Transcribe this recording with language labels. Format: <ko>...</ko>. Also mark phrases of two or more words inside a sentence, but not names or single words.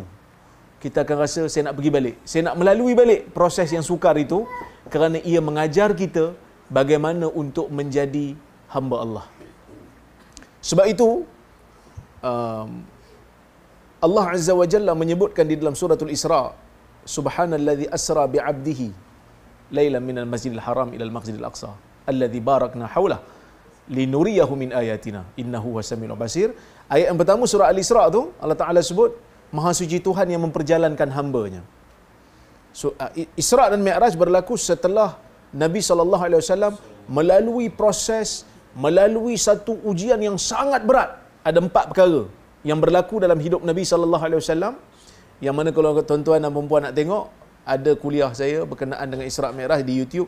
<ms>Kita akan rasa saya nak pergi balik, saya nak melalui balik proses yang sukar itu, kerana ia mengajar kita bagaimana untuk menjadi hamba Allah. Sebab itu Allah</ms> <ar>عز وجل</ar> <ms>menyebutkan di dalam suratul Isra,</ms> <ar>سبحان الذي أسرى بعبده ليلا من المسجد الحرام إلى المسجد الأقصى الذي باركنا حوله لنريه من آياتنا إنه هو السميع البصير.</ar> <ms>Ayat yang pertama surah Al-Isra tu Allah Taala sebut Maha suci Tuhan yang memperjalankan hamba-Nya. So Isra dan Mi'raj berlaku setelah Nabi SAW melalui proses, melalui satu ujian yang sangat berat. Ada 4 perkara yang berlaku dalam hidup Nabi SAW, yang mana kalau tuan-tuan dan perempuan nak tengok, ada kuliah saya berkenaan dengan Isra Mi'raj di YouTube.</ms>